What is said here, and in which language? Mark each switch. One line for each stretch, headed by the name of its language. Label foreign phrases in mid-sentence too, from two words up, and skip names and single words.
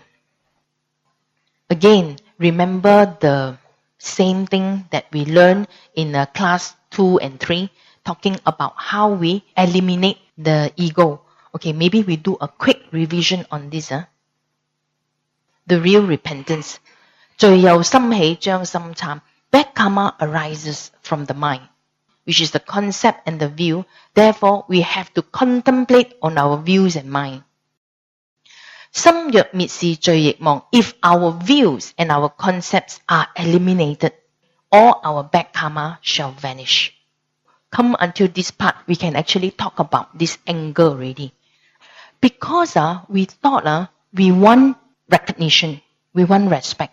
English: Again, remember the same thing that we learned in class 2 and 3, talking about how we eliminate the ego. Okay, maybe we do a quick revision on this. The real repentance.
Chinese: 罪由心起，將心懺.
English: Bad karma arises from the mind, which is the concept and the view. Therefore, we have to contemplate on our views and mind.
Chinese: 心若滅是罪亦亡.
English: If our views and our concepts are eliminated, all our bad karma shall vanish. Come until this part, we can actually talk about this anger already. Because we thought we want recognition, we want respect.